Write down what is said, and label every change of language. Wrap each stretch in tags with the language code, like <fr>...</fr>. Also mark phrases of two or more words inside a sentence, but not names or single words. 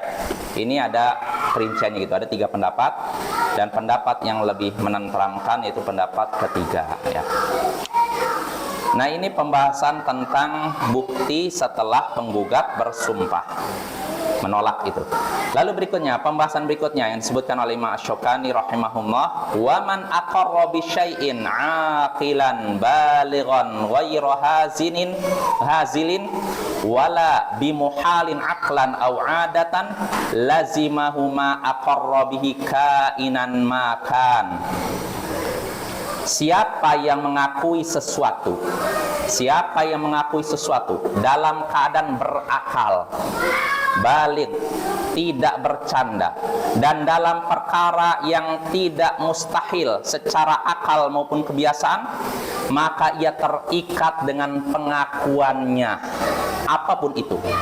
<id>Ini ada perinciannya gitu, ada 3 pendapat, dan pendapat yang lebih menenteramkan yaitu pendapat ketiga ya. Nah, ini pembahasan tentang bukti setelah penggugat bersumpah menolak itu. Lalu berikutnya, pembahasan berikutnya yang disebutkan oleh Imam Asy-Syaukani rahimahullah,</id> <ar>ومن أقر بشيء عاقلا بالغا غير هازل ولا بمحال عقلا أو عادة لزمه ما أقر به كائنا ما كان.</ar> <id>Siapa yang mengakui sesuatu dalam keadaan berakal, balik, tidak bercanda, dan dalam perkara yang tidak mustahil secara akal maupun kebiasaan, maka ia terikat dengan pengakuannya, apapun itu.</id>